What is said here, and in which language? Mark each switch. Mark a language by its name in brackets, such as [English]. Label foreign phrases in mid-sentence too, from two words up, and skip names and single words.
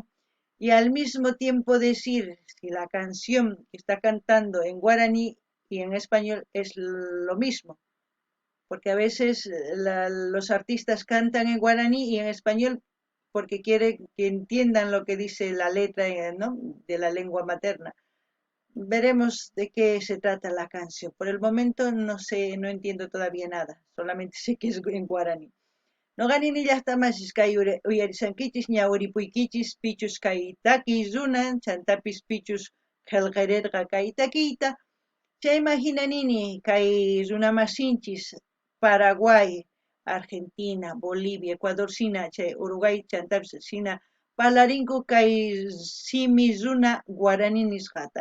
[Spanish] Y al mismo tiempo decir si la canción que está cantando en guaraní y en español es lo mismo, porque a veces los artistas cantan en guaraní y en español porque quieren que entiendan lo que dice la letra, ¿no?, de la lengua materna. Veremos de qué se trata la canción. Por el momento no sé, no entiendo todavía nada. Solamente sé que es en guaraní. [Quechua] No ganini llaqtamasis kay uyarisankichis ñawiripuykichis pichus kay taki runan chantapis pichus qillqarirqa kay takiyta. Chayman hinanini kay runamasinchis Paraguay, Argentina, Bolivia, Ecuador sina chay Uruguay chantapis sina parlarinku kay simi runa guaraní nisqata.